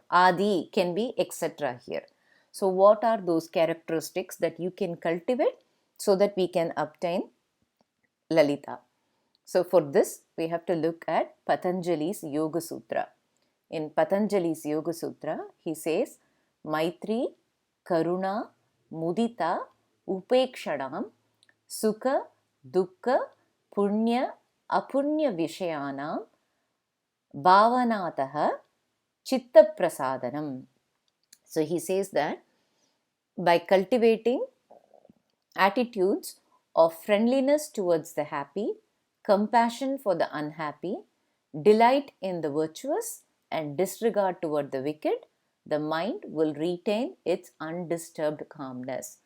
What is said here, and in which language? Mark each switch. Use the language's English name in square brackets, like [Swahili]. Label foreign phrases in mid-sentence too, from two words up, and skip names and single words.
[English] Adi can be etc. here. So, what are those characteristics that you can cultivate so that we can obtain Lalita? So, for this, we have to look at Patanjali's Yoga Sutra. In Patanjali's Yoga Sutra, he says, [Sanskrit] Maitri, Karuna, Mudita, Upekshanam, Sukha, Dukkha, Punya, Apunya Vishayanam, Bhavanataha, Chitta Prasadanam. [English] So, he says that by cultivating attitudes of friendliness towards the happy, compassion for the unhappy, delight in the virtuous, and disregard toward the wicked, the mind will retain its undisturbed calmness.